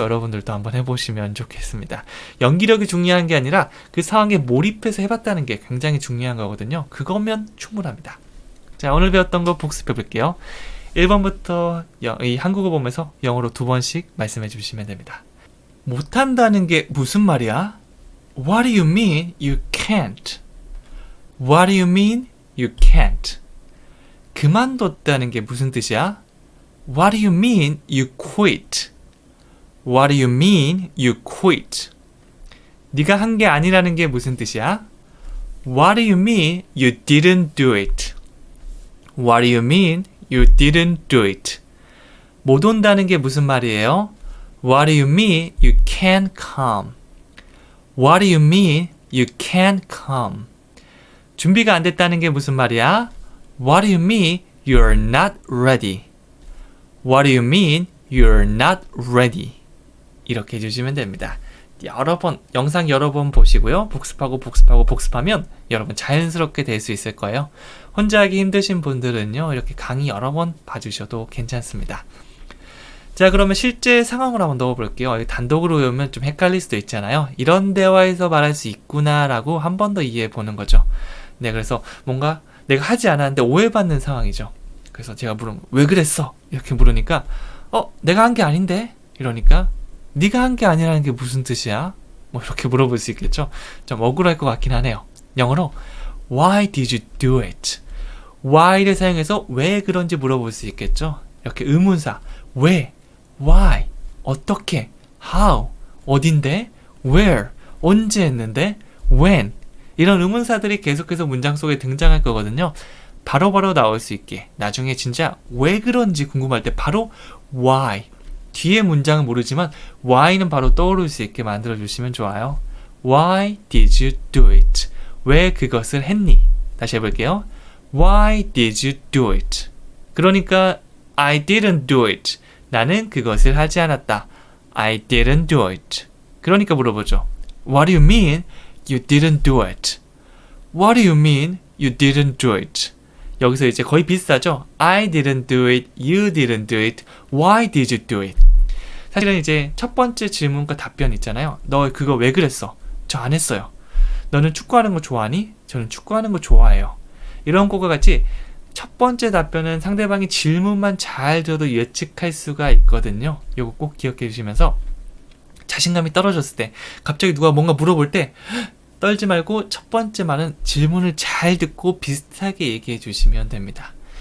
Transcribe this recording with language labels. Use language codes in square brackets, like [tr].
[ko] 여러분들도 한번 해보시면 좋겠습니다. 연기력이 중요한 게 아니라 그 상황에 몰입해서 해봤다는 게 굉장히 중요한 거거든요. 그거면 충분합니다. 자, 오늘 배웠던 거 복습해 볼게요. 1번부터 이 한국어 보면서 영어로 2번씩 말씀해 주시면 됩니다. 못한다는 게 무슨 말이야? [en] What do you mean you can't? What do you mean you can't? [ko] 그만뒀다는 게 무슨 뜻이야? [en] What do you mean you quit? What do you mean you quit? [ko] 네가 한 게 아니라는 게 무슨 뜻이야? [en] What do you mean you didn't do it? What do you mean you didn't do it? [ko] 못 온다는 게 무슨 말이에요? [en] What do you mean you can't come? What do you mean you can't come? [ko] 준비가 안 됐다는 게 무슨 말이야? [en] What do you mean you're not ready? What do you mean you're not ready? [ko] 이렇게 해주시면 됩니다. 영상 여러 번 보시고요. 복습하면 여러분 자연스럽게 될 수 있을 거예요. 혼자 하기 힘드신 분들은요, 이렇게 강의 여러 번 봐주셔도 괜찮습니다. 자, 그러면 실제 상황으로 한번 넣어볼게요. 단독으로 외우면 좀 헷갈릴 수도 있잖아요. 이런 대화에서 말할 수 있구나라고 한 번 더 이해해 보는 거죠. 네, 그래서 뭔가 내가 하지 않았는데 오해받는 상황이죠. 그래서 제가 물으면 왜 그랬어? 이렇게 물으니까 내가 한 게 아닌데? 이러니까 네가 한 게 아니라는 게 무슨 뜻이야? 뭐 이렇게 물어볼 수 있겠죠. 좀 억울할 것 같긴 하네요. 영어로 [en] Why did you do it? [ko] Why를 사용해서 왜 그런지 물어볼 수 있겠죠. 이렇게 의문사 왜, Why, 어떻게, How, 어딘데, Where, 언제 했는데, When 이런 의문사들이 계속해서 문장 속에 등장할 거거든요. 바로바로 나올 수 있게 나중에 진짜 왜 그런지 궁금할 때 바로 Why 뒤에 문장은 모르지만 why는 바로 떠오를 수 있게 만들어주시면 좋아요. [en] Why did you do it? [ko] 왜 그것을 했니? 다시 해볼게요. [en] Why did you do it? [ko] 그러니까 [en] I didn't do it. [ko] 나는 그것을 하지 않았다. [en] I didn't do it. [ko] 그러니까 물어보죠. [en] What do you mean you didn't do it? What do you mean you didn't do it? [ko] 여기서 이제 거의 비슷하죠? [en] I didn't do it, you didn't do it, why did you do it? [ko] 사실은 이제 첫 번째 질문과 답변 있잖아요. 너 그거 왜 그랬어? 저 안 했어요. 너는 축구하는 거 좋아하니? 저는 축구하는 거 좋아해요. 이런 것과 같이 첫 번째 답변은 상대방이 질문만 잘 들어도 예측할 수가 있거든요. 이거 꼭 기억해 주시면서 자신감이 떨어졌을 때 갑자기 누가 뭔가 물어볼 때 떨지 말고 첫 번째 말은 질문을 잘 듣고 비슷하게 얘기해 주시면 됩니다.